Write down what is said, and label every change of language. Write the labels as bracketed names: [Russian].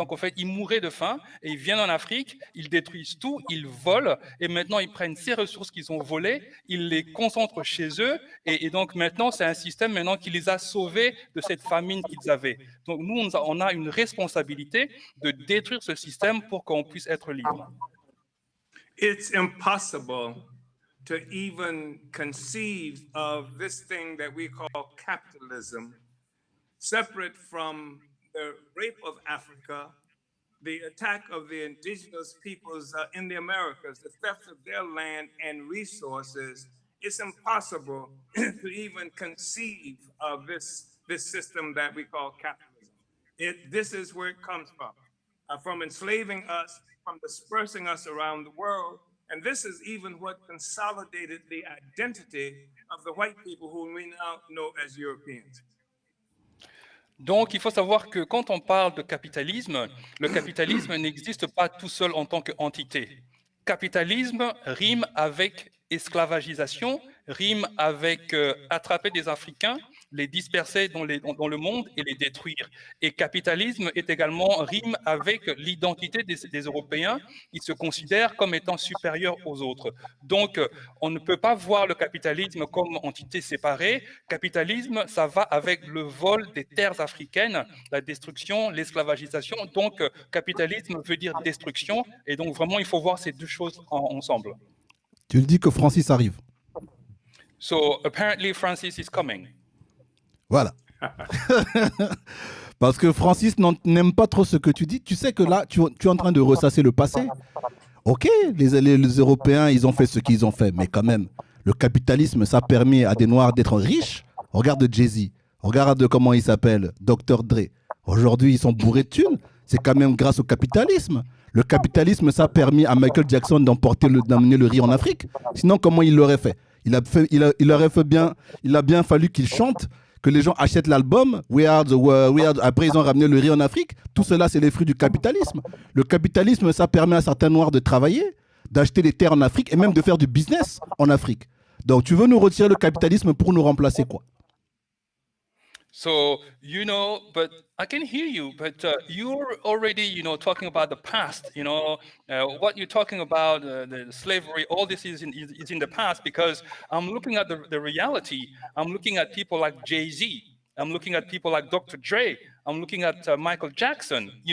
[French] Donc, en fait, ils mouraient de faim et ils viennent en Afrique, ils détruisent tout, ils volent et maintenant, ils prennent ces ressources qu'ils ont volées, ils les concentrent chez eux et donc maintenant, c'est un système maintenant qui les a sauvés de cette famine qu'ils avaient. Donc, nous, on a une responsabilité de détruire ce système pour qu'on puisse être libre. [English] It's impossible to even conceive of this thing that we call capitalism separate from the rape of Africa, the attack of the indigenous peoples in the Americas, the theft of their land and resources. It's impossible to even conceive of this system that we call capitalism. This is where it comes from enslaving us, from dispersing us around the world. And this is even what consolidated the identity of the white people who we now know as Europeans. [French] Donc, il faut savoir que quand on parle de capitalisme, le capitalisme n'existe pas tout seul en tant qu'entité. Capitalisme rime avec esclavagisation, rime avec attraper des Africains, les disperser dans le monde et les détruire. Et capitalisme est également rime avec l'identité des Européens qui se considèrent comme étant supérieurs aux autres. Donc, on ne peut pas voir le capitalisme comme entité séparée. Capitalisme, ça va avec le vol des terres africaines, la destruction, l'esclavagisation. Donc, capitalisme veut dire destruction. Et donc, vraiment, il faut voir ces deux choses ensemble. Tu le dis que Francis arrive. [English] So, apparently, Francis is coming. [French] Voilà. Parce que Francis n'aime pas trop ce que tu dis. Tu sais que là, tu es en train de ressasser le passé. Ok, les Européens, ils ont fait ce qu'ils ont fait. Mais quand même, le capitalisme, ça permet à des Noirs d'être riches. Regarde Jay-Z. Regarde comment il s'appelle, Dr. Dre. Aujourd'hui, ils sont bourrés de thunes. C'est quand même grâce au capitalisme. Le capitalisme, ça a permis à Michael Jackson d'amener le riz en Afrique. Sinon, comment il l'aurait fait? Il a bien fallu qu'il chante, que les gens achètent l'album. Après, ils ont ramené le riz en Afrique. Tout cela, c'est les fruits du capitalisme. Le capitalisme, ça permet à certains Noirs de travailler, d'acheter des terres en Afrique et même de faire du business en Afrique. Donc, tu veux nous retirer le capitalisme pour nous remplacer quoi? [English] So, but I can hear you, but you're already, talking about the past, what you're talking about, the slavery, all this is in the past because I'm looking at the reality. I'm looking at people like Jay-Z. I'm looking at people like Dr. Dre. I'm looking at Michael Jackson,